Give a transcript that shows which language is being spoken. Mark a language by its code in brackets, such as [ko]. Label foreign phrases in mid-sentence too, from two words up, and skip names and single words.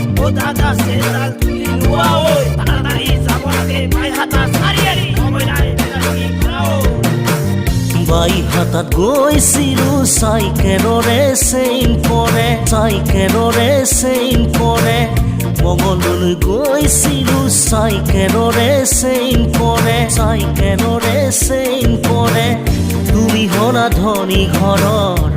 [bn] দাদা সেন্দাল তুলি লোয়া ওই তাড়াতাড়ি যাব লাগে বাই হাতা সারিয়ারি সময় নাই কি করাও [as] বাই হাতাত গৈছিলো চাইকেলৰে চেইন পৰে চাইকেলৰে চেইন পৰে মংগললৈ গৈছিলো চাইকেলৰে চেইন পৰে চাইকেলৰে চেইন পৰে তুমি হলা ধনী ঘৰৰ